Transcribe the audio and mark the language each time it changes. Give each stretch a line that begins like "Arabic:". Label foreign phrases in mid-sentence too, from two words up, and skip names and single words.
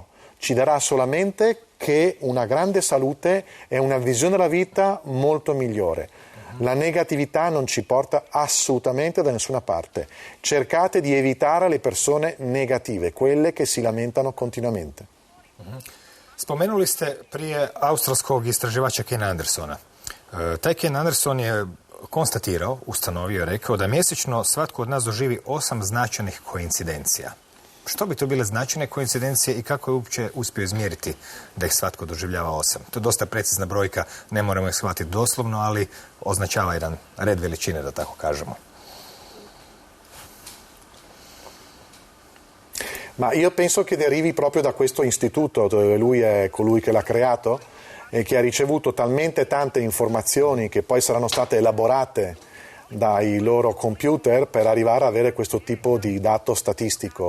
Italian: Ci darà solamente che una grande salute e una visione della vita molto migliore. La negatività non ci porta assolutamente da nessuna parte. Cercate di evitare le persone negative, quelle che si lamentano continuamente.
Croatian: Spomenuli ste prije australskog istraživača Ken Andersona. Taj Ken Anderson je konstatirao, ustanovio, rekao da mjesečno svatko od nas doživi 8 značajnih koincidencija. Što bi to bile značajne koincidencije i kako je uopće uspio izmjeriti da ih svatko doživljava 8? To je dosta precizna brojka, ne moramo ih shvatiti doslovno, ali označava jedan red veličine, da tako kažemo.
Italian: Ma io penso che derivi proprio da questo istituto, dove lui è colui che l'ha creato e che ha ricevuto talmente tante informazioni che poi saranno state elaborate dai loro computer per arrivare ad avere questo tipo di dato statistico.